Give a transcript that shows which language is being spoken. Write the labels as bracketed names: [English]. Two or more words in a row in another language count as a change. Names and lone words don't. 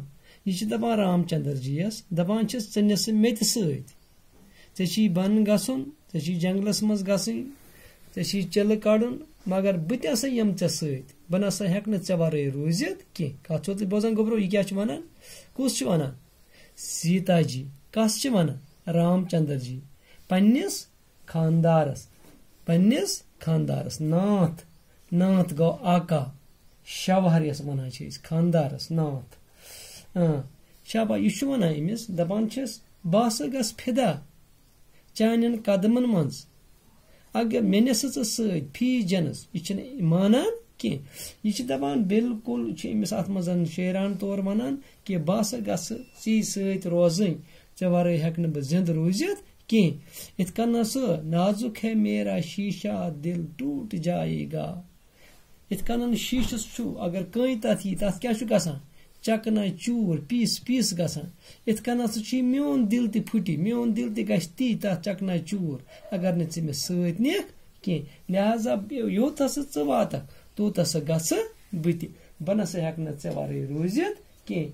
[Kashmiri] یہ دپان رام چندر جی یس دپان ژٕ مےٚ تہِ سۭتۍ, ژےٚ چھی بن گژھُن, ژےٚ چھی جنگلس مز گژھٕنۍ, ژےٚ چھی چلہٕ کڑُن, مگر بہٕ تہِ ہسا یِمہٕ ژےٚ سۭتۍ. بہٕ نسا ہٮ۪کہٕ نہٕ ژےٚ ورٲے روٗزِتھ کینٛہہ. کتھ چھو تُہۍ بوزان گوبرو, یہ کیٛاہ چھُ ونان, کُس چھُ ونان, سیتا جی. کس چھِ ونان, رام چندر جی پننس خاندارس ناتھ گو آقا شوہر یس ونان چھِ أسۍ خاندارس ناتھ شابا یہِ چھُ ونان أمِس دپان چھِس بہٕ ہسا گژھٕ فِدا چانٮ۪ن قدمن منٛز اگر مےٚ نِسہٕ ژٕ سۭتۍ فی جنس یہِ چھِنہٕ مانان کینٛہہ یہِ چھِ دپان بالکل چھِ أمِس اتھ منٛز شیران طور ونان کہِ بہٕ ہسا گژھٕ ژی سۭتۍ روزٕنۍ ژےٚ ورٲے ہٮ۪کہٕ نہٕ بہٕ زنٛدٕ روٗزِتھ کینٛہہ یِتھ کٔنۍ سُہ [Urdu] نازُک ہے میرا شیٖشا دل ٹوٗٹ جایے [Kashmiri] گا یِتھ کٔنۍ شیٖشس چھُ اگر کٔنۍ تتھ یی تتھ کیاہ چھُ گژھان چکنا چوٗر پیٖس پیٖس گژھان یِتھ کٔنۍ سُہ چھُ میون دل تہِ پھُٹہِ میون دل تہِ گژھِ تی تتھ چکنا چوٗر اگر نہٕ ژٕ مےٚ سۭتۍ نِکھ کینٛہہ لہذا یوٚت ہسا ژٕ واتکھ توٚت ہسا گژھٕ بہٕ تہِ بہٕ نسا ہٮ۪کہٕ نہٕ ژےٚ ورٲے روٗزِتھ کینٛہہ